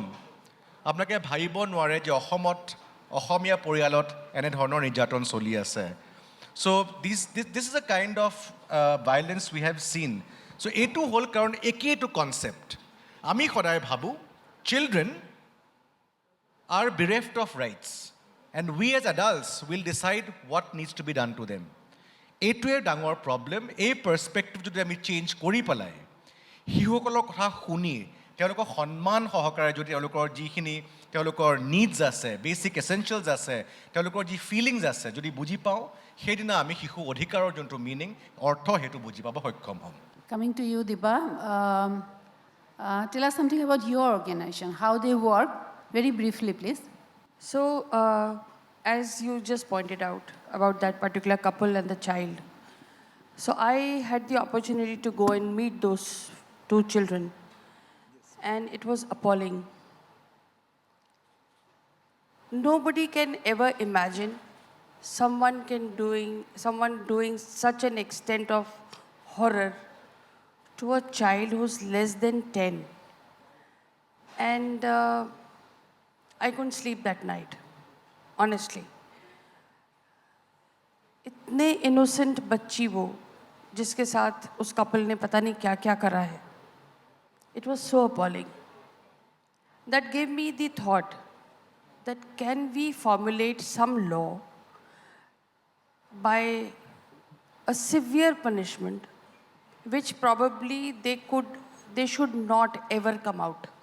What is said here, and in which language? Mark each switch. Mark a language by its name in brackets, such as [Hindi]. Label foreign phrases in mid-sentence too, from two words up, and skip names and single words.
[Assamese] আপোনালোকে ভাবিব নোৱাৰে যে অসমীয়া পৰিয়ালত এনেধৰণৰ নিৰ্যাতন চলি আছে. [English] So this is a kind of violence we have seen. চ' [Assamese] এইটো হ'ল কাৰণ একেইটো কনচেপ্ট. আমি সদায় ভাবোঁ [English] চিলড্ৰেন are bereft of rights, and we as adults will decide what needs to be done to them. [Assamese] এইটোৱে ডাঙৰ প্ৰব্লেম. এই পাৰ্সপেক্টিভ যদি আমি চেঞ্জ কৰি পেলাই শিশুসকলৰ কথা শুনি তেওঁলোকক সন্মান সহকাৰে যদি তেওঁলোকৰ যিখিনি তেওঁলোকৰ নিডছ আছে, [English] basic essentials [Assamese] আছে, তেওঁলোকৰ যি ফিলিংছ আছে যদি বুজি পাওঁ, সেইদিনা আমি শিশু অধিকাৰৰ যোনটো মিনিং, অৰ্থ, সেইটো বুজি পাব সক্ষম হ'ম. [English] Coming to you, Diba, tell us something about your organization, how they work. Very briefly, please. So, as you just pointed out about that particular couple and the child, so I had the opportunity to go and meet those 2 children, and it was appalling. Nobody can ever imagine someone doing such an extent of horror to a child who's less than 10, and I couldn't sleep that night, honestly. [Hindi] इतने innocent बच्ची वो, जिसके साथ उस couple ने पता नहीं क्या क्या करा है. [English] It was so appalling. That gave me the thought that can we formulate some law by a severe punishment, which probably they should not ever come out.